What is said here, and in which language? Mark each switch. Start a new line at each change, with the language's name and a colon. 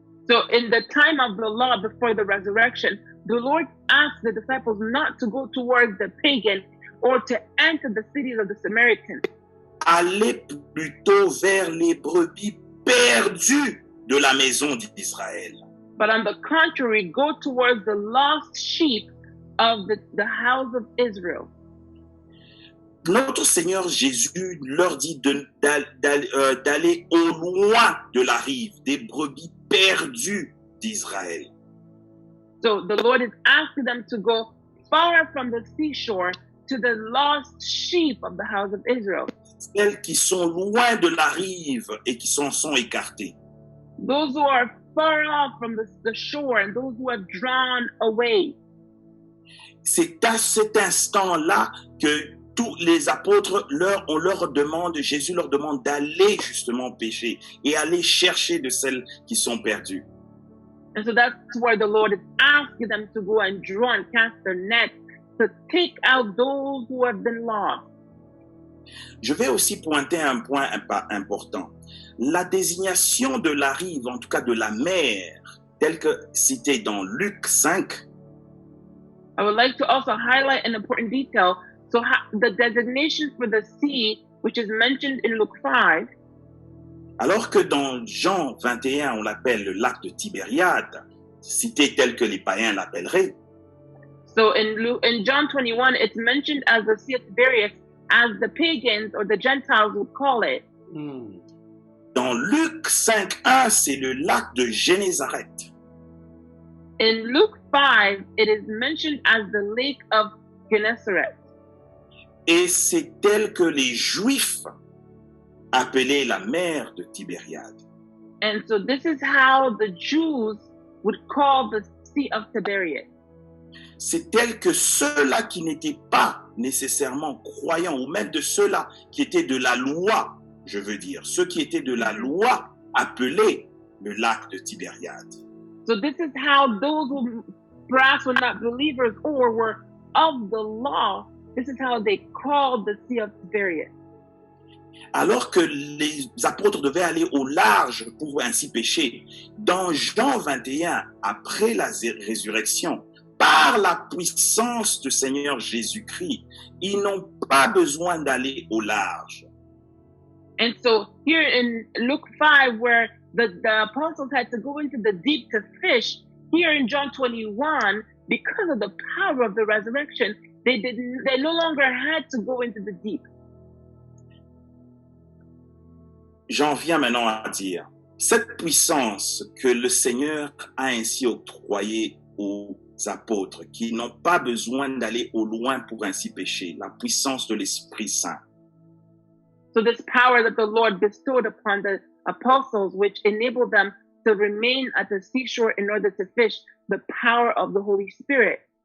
English: So in the time of the law before the resurrection, the Lord asked the disciples not to go towards the pagan or to enter the cities of the Samaritans.
French: Allez plutôt vers les brebis perdues de la maison d'Israël.
English: But on the contrary, go towards the lost sheep of the house of Israel.
French: Notre Seigneur Jésus leur dit d'aller au loin de la rive, des brebis perdues d'Israël.
English: So the Lord is asking them to go far from the seashore to the lost sheep of the house of Israel.
French: Celles qui sont loin de la rive et qui s'en sont écartées.
English: Those who are far off from the shore and those who have drawn away.
French: C'est à cet instant-là que tous les apôtres, Jésus leur demande d'aller justement pêcher et aller chercher de celles qui sont perdues.
English: And so that's where the Lord is asking them to go and draw and cast their net to take out those who have been lost.
French: Je vais aussi pointer un point important. La désignation de la rive, en tout cas de la mer, telle que citée dans Luc 5,
English: I would like to also highlight an important detail. So the designation for the sea, which is mentioned in Luke 5,
French: alors que dans Jean 21, on l'appelle le lac de Tibériade, cité tel que les païens l'appelleraient.
English: So in John 21, it's mentioned as the Sea of Tiberias, as the pagans or the Gentiles would call it.
French: Dans Luc 5:1, c'est le lac de Génézareth.
English: In Luke 5, it is mentioned as the lake of Gennesaret.
French: Et c'est tel que les Juifs appelaient la mer de Tibériade.
English: And so this is how the Jews would call the Sea of Tiberias.
French: C'est tel que ceux-là qui n'étaient pas nécessairement croyants, ou même de ceux-là qui étaient de la loi, je veux dire, ceux qui étaient de la loi appelaient le lac de Tibériade.
English: So this is how those who perhaps were not believers or were of the law, this is how they called the Sea of Tiberias.
French: Alors que les apôtres devaient aller au large pour ainsi pêcher, dans Jean 21, après la résurrection, par la puissance du Seigneur Jésus-Christ, ils n'ont pas besoin d'aller au large.
English: And so here in Luke 5, where the apostles had to go into the deep to fish, here in John 21, because of the power of the resurrection, they no longer had to go into the deep.
French: J'en viens maintenant à dire, cette puissance que le Seigneur a ainsi octroyée aux apôtres, qui n'ont pas besoin d'aller au loin pour ainsi pêcher, la puissance de l'Esprit Saint.
English: So this power that the Lord bestowed upon the apostles, which enabled them to remain at the seashore in order to fish, the power of the Holy Spirit.